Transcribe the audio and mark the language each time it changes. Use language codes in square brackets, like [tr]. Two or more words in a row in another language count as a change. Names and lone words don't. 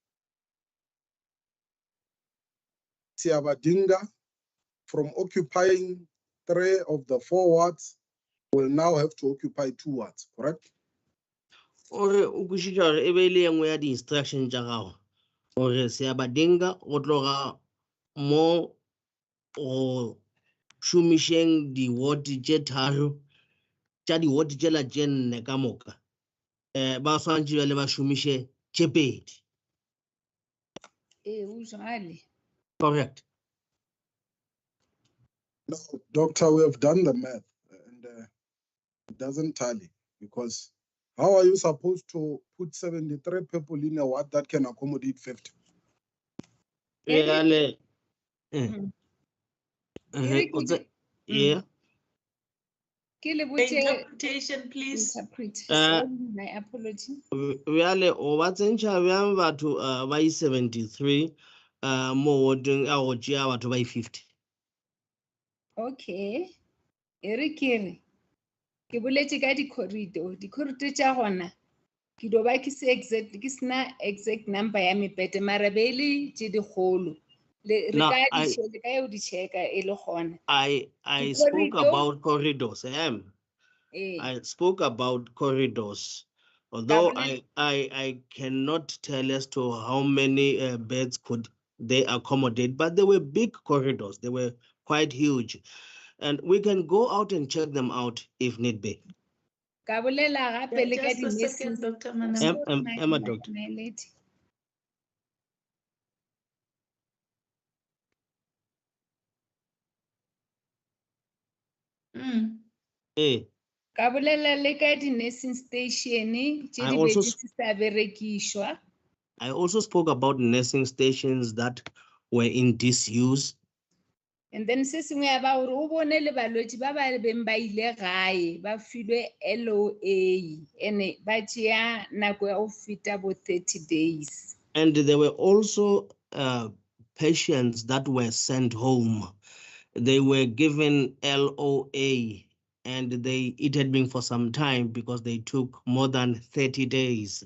[en] Siabadinga, from occupying 3 of the 4 wards, will now have to occupy 2 wards, correct? [nso] Ore o kwešiša gore e be le engwe ya di-instruction tša gago gore Seabadinga go tloga mo go šomišeng di-ward tše 3 tša di-ward tšela tše 4 ka moka ba swantše bjale ba šomiše tše 2. O jwale. [en] Correct. No, Doctor, we have done the math and it doesn't tally, because how are you supposed to put 73 people in a ward that can accommodate 50? [nso] Bjale yeah. [en] Interpretation, please. My apology. [nso] Bjale o ba tsentšha bjang batho ba i-73 mo warding a go tšea batho ba i-50. Okay. Ere kere. Ke boletše ka di-corridor. Di-corridor tša gona. Ke do ba ke sena [en] exact number [nso] ya mepete mara be le tše dikgolo. [en] I spoke about corridors. I spoke about corridors. Although I cannot tell as to how many beds could they accommodate, but they were big corridors. They were quite huge. And we can go out and check them out if need be. Just a second, Dr. Manam. Emma, doctor. [nso] Ka bolela le ka di-nursing station tše di be di sa berekišwa. [en] I also spoke about nursing stations that were in disuse. [nso] And then se sengwe ya ba gore o bone le balwetse ba ba beng ba ile gae ba filwe LOA ene ba tšea nako ya go feta bo 30 days. [en] And there were also patients that were sent home. They were given LOA and it had been for some time because they took more than 30 days.